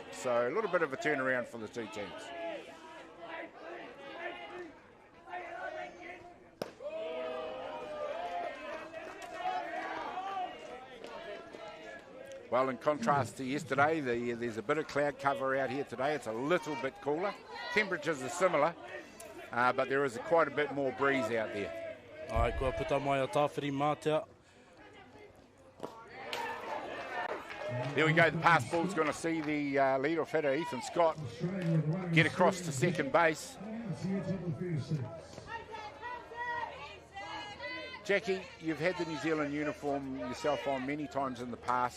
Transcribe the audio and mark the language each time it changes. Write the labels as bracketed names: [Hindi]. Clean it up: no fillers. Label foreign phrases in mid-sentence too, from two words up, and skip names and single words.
[English] So a little bit of a turnaround for the two teams. Well, in contrast to yesterday, there's a bit of cloud cover out here today. It's a little bit cooler. Temperatures are similar, but there is quite a bit more breeze out there. [Māori] Ai, kua puta mai a tāwhiri mātea. [English] There we go, the pass ball's going to see the lead-off hitter, Ethan Scott, get across to second base. Jackie, you've had the New Zealand uniform yourself on many times in the past.